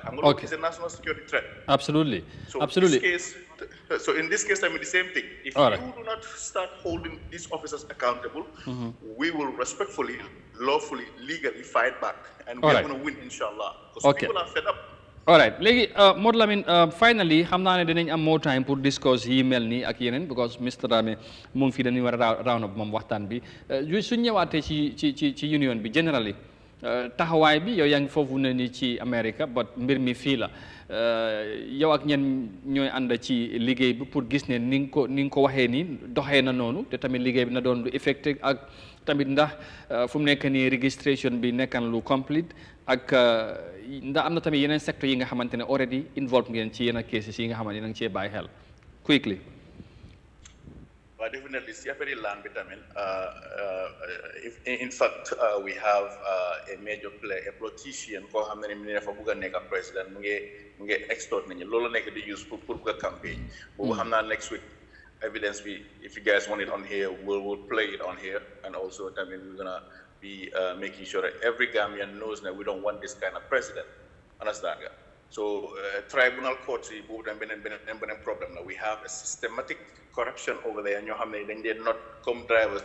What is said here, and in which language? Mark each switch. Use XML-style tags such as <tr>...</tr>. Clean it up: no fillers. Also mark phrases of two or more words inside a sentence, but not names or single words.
<en>It's a national security threat. Absolutely. So absolutely. In this case, I mean the same thing. If you do not start holding these officers accountable, we will respectfully, lawfully, legally fight back, and we're going to win, inshallah. Because people are fed up. all right</en> <wo>léegi Modou Lamine finally xam naa ne dinañ am</wo> <en>more time</en> <wo>pour discuss yi mel nii ak yeneen because Mr Dramé mu ngi fii dañuy war a round up moom waxtaan bi suñ ñëwaatee ci union bi generally taxawaay bi yow yaa ngi foofu ne ni ci America but mbir mi fii la yow ak ñen ñooy ànd ci liggéey bi pour gis ne ni nga ko waxee nii doxee na noonu te tamit liggéey bi na doon lu effective ak tamit ndax fu mu nekk nii registration bi nekkan lu complete ak ndax am na tamit yeneen secteur yi nga xamante ne</wo> <en>already involved</en> <wo>ngeen ci yenn cases yi nga xamante ne da nga cee bàyyi xel quickly.</wo> <en>Well, definitely,</en> <wo>si affaire land bi tamit</wo> <en>in fact we have a major player, a politician</en> <wo>koo xam ne ni dafa bëgg a nekk président mu ngi extort nañu loolu nekk di use pour bëgg a campagne boobu xam naa</wo> <en>next week evidence bi if you guys want it on here we'll play it on here and also tamit we're gonna be making sure that every Gambian knows that we don't want this kind of president. Understand? So tribunal courts, problem. We have a systematic corruption over there. And they're not come drivers.</en>